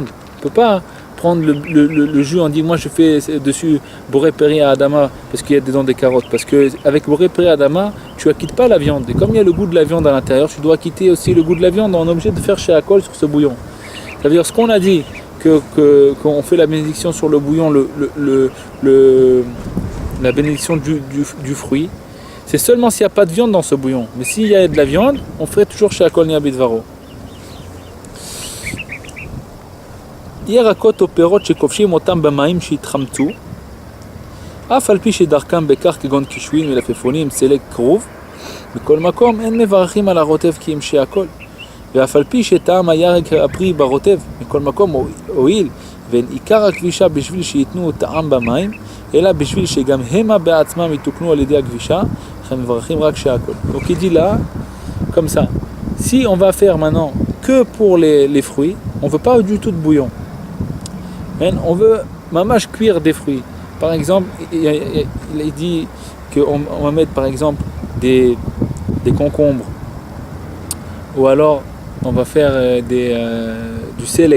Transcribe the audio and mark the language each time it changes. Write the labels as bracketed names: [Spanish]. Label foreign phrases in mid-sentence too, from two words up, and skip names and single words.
[French] On ne peut pas prendre le jus, on dit moi je fais dessus [Hebrew] בורא פרי האדמה [French] parce qu'il y a dedans des carottes, parce qu'avec [Hebrew] בורא פרי האדמה [French] tu acquittes pas la viande, et comme il y a le goût de la viande à l'intérieur, tu dois acquitter aussi le goût de la viande. On est obligé de faire [Hebrew] שהכל [French] sur ce bouillon. Ça veut dire ce qu'on a dit, qu'on fait la bénédiction sur le bouillon, la bénédiction du fruit, c'est seulement s'il n'y a pas de viande dans ce bouillon. Mais s'il y a de la viande, on ferait toujours [Hebrew] שהכל נהיה בדברו. ירקות או פירות שכובשים אותם במים שהתחמצו, אף על פי שדרכם בכך כגון קישואין מלפפונים, סלק, כרוב, בכל מקום אין מברכים על הרוטב כי אם שהכל. ואף על פי שטעם הירק הפרי ברוטב, מכל מקום הועיל, ואין עיקר הכבישה בשביל שיתנו טעם במים, אלא בשביל שגם המה בעצמם יתוקנו על ידי הכבישה, לכן מברכים רק שהכל. [French] Donc il dit là, comme ça, si on va faire maintenant que pour les fruits, on ne veut pas du tout de bouillon. On veut mamache cuire des fruits. Par exemple, il dit qu'on va mettre par exemple des concombres, ou alors on va faire du selek.